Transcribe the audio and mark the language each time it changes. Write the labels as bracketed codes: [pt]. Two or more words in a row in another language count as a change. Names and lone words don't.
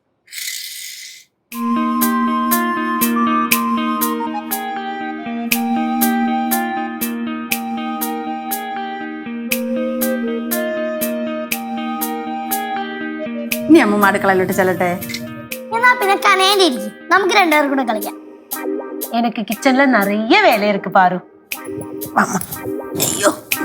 [ml] ഇനി അമ്മ അടുക്കളയിലോട്ട് ചെല്ലട്ടെ. എന്നാ പിന്നെ കനേലിരിക്കും, നമുക്ക് രണ്ടുപേരും കൂടെ കളിക്കാം. [ta] எனக்கு கிச்சன்ல நிறைய வேலை இருக்கு பாரு. [ml] അയ്യോ